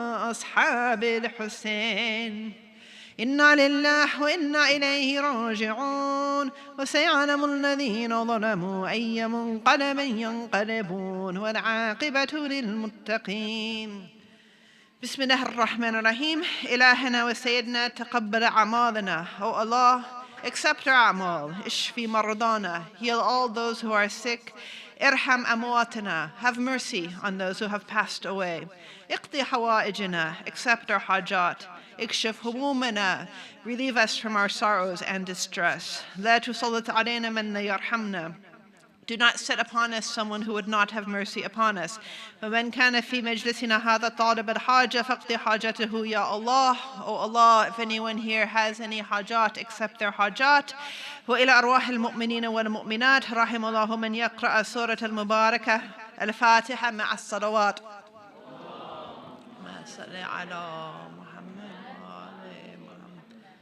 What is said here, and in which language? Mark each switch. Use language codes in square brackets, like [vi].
[ar] أصحاب الحسين إنا لله وإنا إليه راجعون وسيعلم الذين ظلموا أي منقلب ينقلبون والعاقبة للمتقين. بسم الله الرحمن الرحيم. إلهنا وسيدنا تقبل أعمالنا. [en] O Allah, accept our amal. [ar] Ishfi mardana. [en] Heal all those who are sick. [ar] Irham amwatana. [en] Have mercy on those who have passed away. [ar] Iqdi hawaijana. [en] Accept our hajat. [ar] Ikshif humumana. [en] Relieve us from our sorrows and distress. [ar] La tusallit alayna man la yarhamna. [en] Do not set upon us someone who would not have mercy upon us. [ar] وَمَنْ كَانَ فِي مَجْلِسِنَا هَذَا طَالِبَ الْحَاجَةِ فَاقْضِ حَاجَتَهُ يَا Allah. [en] O Allah, if anyone here has any hajat, accept their hajat. [ar] وإلى أرواح المؤمنين والمؤمنات رحم الله من يقرأ سورة المباركة الفاتحة مع الصلوات. اللهم صل على محمد وآل محمد.